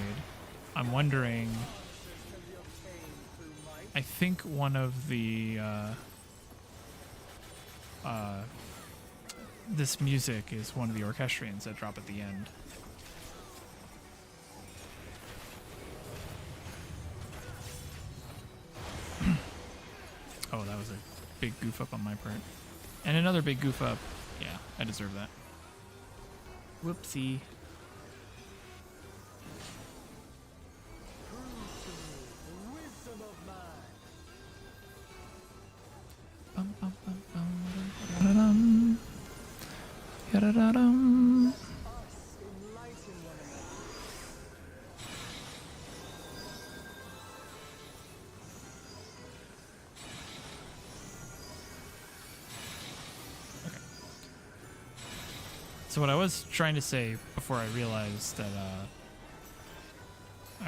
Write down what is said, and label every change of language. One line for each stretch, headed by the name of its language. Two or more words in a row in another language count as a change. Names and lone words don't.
English: I'm wondering, I think one of the, this music is one of the orchestrions that drop at the end. Oh, that was a big goof up on my part. And another big goof up. Yeah, I deserve that. Whoopsie. Bum, bum, bum, bum, da-da-dum. Ya-da-da-dum. So what I was trying to say before I realized that I